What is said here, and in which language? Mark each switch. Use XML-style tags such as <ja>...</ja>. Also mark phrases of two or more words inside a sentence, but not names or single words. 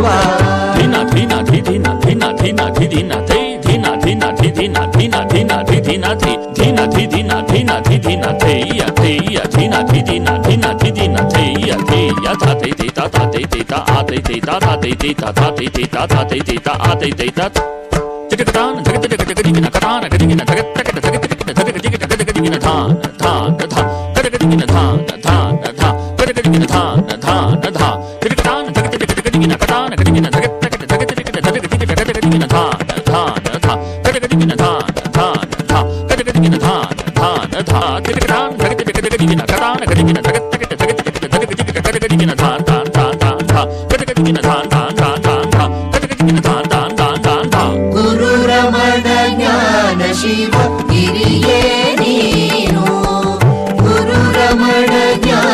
<kn>ಧಿನ ಧಿನ ಧಿ ಧಿನ ಧಿನ ಧಿನ ಧಿ ಧಿನ ಥೈ ಧಿನ ಧಿನ ಧಿ ಧಿನ ಧಿನ ಧಿನ ಧಿ ಧಿನ ಥಿ ಧಿನ ಧಿ ಧಿನ ಧಿನ ಧಿ ಧಿನ ಥೈಯ ಥೈಯ ಧಿನ ಧಿ ಧಿನ ಧಿನ ಧಿ ಧಿನ ಥೈಯ ಥೈಯ ಥ ಥೈ ಥೈ ತ ಥ ಥೈ ಥೈ ತ ಆ ಥೈ ಥೈ ತ ಥ ಥೈ ಥೈ ತ ಥ ಥೈ ಥೈ ತ ಥ ಥೈ ಥೈ ತ ಆ ಥೈ ಥೈ ತ ಜಗತಾನ ಜಗತ ಜಗತ ಗದಿಗಿನ ಕತಾನ ಗದಿಗಿನ ಜಗತ್ತ ಜಗತ ಜಗತ ಜಗತ ಜಗತ ಗದಿಗಿನ ಧಾನ ಧಾನ ಧಾ ಗದಿಗಿನ ಧಾನ ಧಾನ ಧಾ ಗದಿಗಿನ ಧಾನ ಧಾನ ಧಾ ಜಗತಾನ ಜಗತ ಜಗತ ಗದಿಗಿನ ಕತಾನ ಗದಿಗಿನ ಜಗತ್ತ ಜಗತ ಜಗತ ಜಗತ ಜಗತ ಗದಿಗಿನ ಧಾನ ಧಾನ ಧಾ ಗದಿಗಿನ ಧಾನ ಧಾನ ಧಾ ಗದಿಗಿನ ಧಾನ ಧಾನ ಧಾ ಜಗತಾನ ಜಗತ ಜಗತ ಗದಿಗಿನ ಕತಾನ ಗದಿಗಿನ ಜಗತ್ತ ಜಗತ ಜಗತ ಜಗತ ಗದಿಗಿನ ಧಾನ ಧಾನ ಧಾನ ಧಾ ಗದಿಗಿನ ಧಾನ ಧಾನ ಧಾನ ಧಾ ಗದಿಗಿನ ಧಾನ ಧಾನ ಧಾನ ಧಾ. ಗುರು ರಮಣ ಜ್ಞಾನ ಶಿವ ಗಿರಿಯೇ ನೀನು. ಗುರು ರಮಣ</kn>